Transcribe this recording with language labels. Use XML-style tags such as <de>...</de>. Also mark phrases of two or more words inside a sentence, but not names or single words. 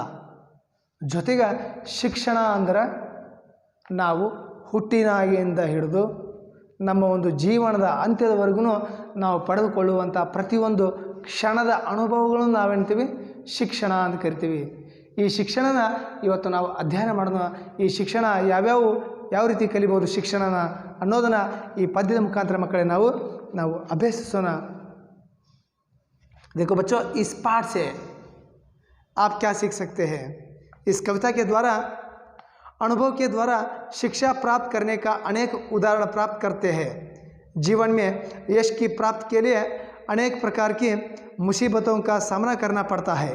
<kn>ಜೊತೆಗೆ ಶಿಕ್ಷಣ ಅಂದ್ರೆ ನಾವು ಹುಟ್ಟಿನಾಗಿಯಿಂದ ಹಿಡಿದು ನಮ್ಮ ಒಂದು ಜೀವನದ ಅಂತ್ಯದವರೆಗೂ ನಾವು ಪಡೆದುಕೊಳ್ಳುವಂಥ ಪ್ರತಿಯೊಂದು ಕ್ಷಣದ ಅನುಭವಗಳನ್ನು ನಾವೇನ್ತೀವಿ? ಶಿಕ್ಷಣ ಅಂತ ಕರಿತೀವಿ. ಈ ಶಿಕ್ಷಣನ ಇವತ್ತು ನಾವು ಅಧ್ಯಯನ ಮಾಡೋಣ. ಈ ಶಿಕ್ಷಣ ಯಾವ ರೀತಿ ಕಲಿಬೋದು ಶಿಕ್ಷಣನ ಅನ್ನೋದನ್ನು ಈ ಪದ್ಯದ ಮುಖಾಂತರ ಮಕ್ಕಳೇ ನಾವು ಅಭ್ಯಸಿಸೋಣ.</kn> <hi>देखो बच्चों, इस पाठ से आप क्या सीख सकते हैं? इस कविता के द्वारा, अनुभव के द्वारा शिक्षा प्राप्त करने का अनेक उदाहरण प्राप्त करते हैं। जीवन में यश की प्राप्ति के लिए अनेक प्रकार की मुसीबतों का सामना करना पड़ता है।</hi>